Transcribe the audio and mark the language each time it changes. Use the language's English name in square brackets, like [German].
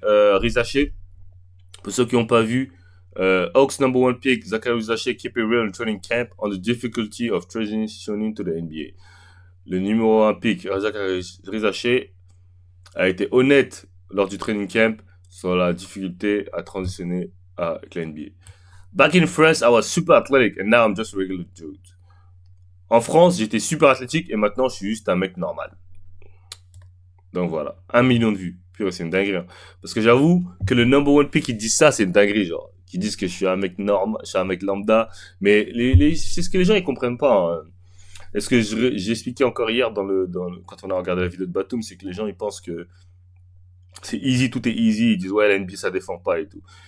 [English] Rizaché. [French] Pour ceux qui n'ont pas vu, [English] Hawks number 1 pick, Zachary Rizaché, keep it real in training camp on the difficulty of transitioning to the NBA. [French] Le numéro 1 pick, Zachary Rizaché, a été honnête lors du training camp sur la difficulté à transitionner avec la NBA. [English] Back in France, I was super athletic and now I'm just a regular dude. [French] En France, j'étais super athlétique et maintenant je suis juste un mec normal. Donc voilà, 1 million de vues. Purée, c'est une dinguerie. Hein. Parce que j'avoue que le number 1 pick qui dit ça, c'est une dinguerie, genre. Qui disent que je suis un mec normal, je suis un mec lambda. Mais c'est ce que les gens ils comprennent pas. Hein. Et ce que j'ai expliqué encore hier quand on a regardé la vidéo de Batum, c'est que les gens ils pensent que c'est easy, tout est easy. Ils disent ouais, la NBA ça défend pas et tout.